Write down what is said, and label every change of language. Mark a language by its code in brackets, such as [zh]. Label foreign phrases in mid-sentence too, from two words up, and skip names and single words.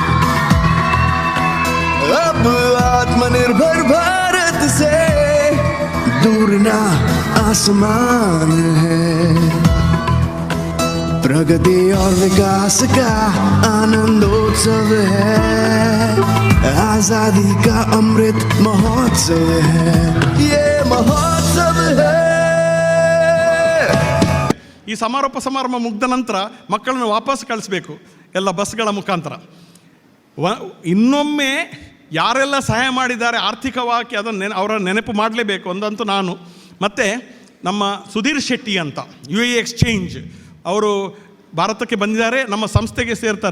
[hi] अब आत्मनिर्भर भारत से दूर ना आसमान है। प्रगति और विकास का आनंदोत्सव है, आजादी का अमृत महोत्सव है, ये महोत्सव है। [kn] ಈ ಸಮಾರೋಪ ಸಮಾರಂಭ ಮುಗ್ದ ನಂತರ ಮಕ್ಕಳನ್ನು ವಾಪಸ್ ಕಳಿಸ್ಬೇಕು ಎಲ್ಲ ಬಸ್ಗಳ ಮುಖಾಂತರ. ಇನ್ನೊಮ್ಮೆ ಯಾರೆಲ್ಲ ಸಹಾಯ ಮಾಡಿದ್ದಾರೆ ಆರ್ಥಿಕವಾಗಿ ಅದನ್ನು ಅವರ ನೆನಪು ಮಾಡಲೇಬೇಕು. ಒಂದಂತೂ ನಾನು ಮತ್ತು ನಮ್ಮ ಸುಧೀರ್ ಶೆಟ್ಟಿ ಅಂತ UAE ಎಕ್ಸ್ಚೇಂಜ್ ಅವರು ಭಾರತಕ್ಕೆ ಬಂದಿದ್ದಾರೆ, ನಮ್ಮ ಸಂಸ್ಥೆಗೆ ಸೇರ್ತಾರೆ.